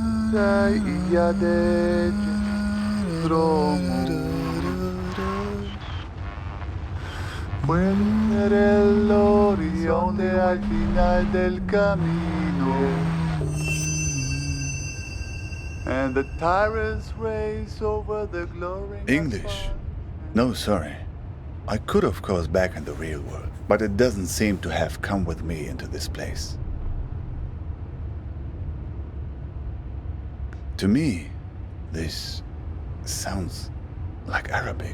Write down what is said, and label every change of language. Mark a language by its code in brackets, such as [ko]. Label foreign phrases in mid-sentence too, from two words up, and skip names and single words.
[es] sai iadege dromo. Puede ser el horizonte al final del camino. [en] And the tyrants race over the glowing English? asphalt. No, sorry. I could, of course, back in the real world, but it doesn't seem to have come with me into this place. To me, this sounds like Arabic.